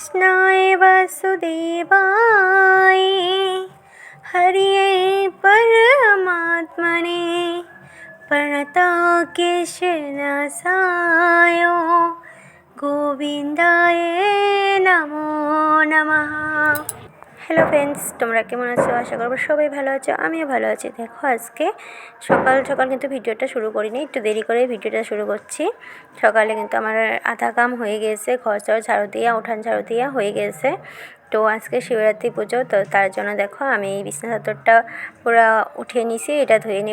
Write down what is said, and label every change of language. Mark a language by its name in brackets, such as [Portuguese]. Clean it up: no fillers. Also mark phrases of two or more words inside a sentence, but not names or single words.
[Sanskrit] कृष्णाय वासुदेवाय हरिये परमात्मने प्रणतकेशनाशाय गोविंदाय नमो नमः। [English] Hello friends, [Bangla] তোমরা কেমন আছো? আশা করবো সবাই ভালো আছো, আমিও ভালো আছি। দেখো আজকে সকাল সকাল কিন্তু ভিডিওটা শুরু করিনি, একটু দেরি করে ভিডিওটা শুরু করছি। সকালে কিন্তু আমার আধা কাম হয়ে গিয়েছে, ঘর চর ঝাড়ু দিয়া, উঠান ঝাড়ু দিয়া হয়ে গিয়েছে। তো আজকে শিবরাত্রি পুজো, তো তার জন্য দেখো আমি এই বিছনা চাদরটা পুরো উঠিয়ে নিয়েছি, এটা ধুয়ে নিব।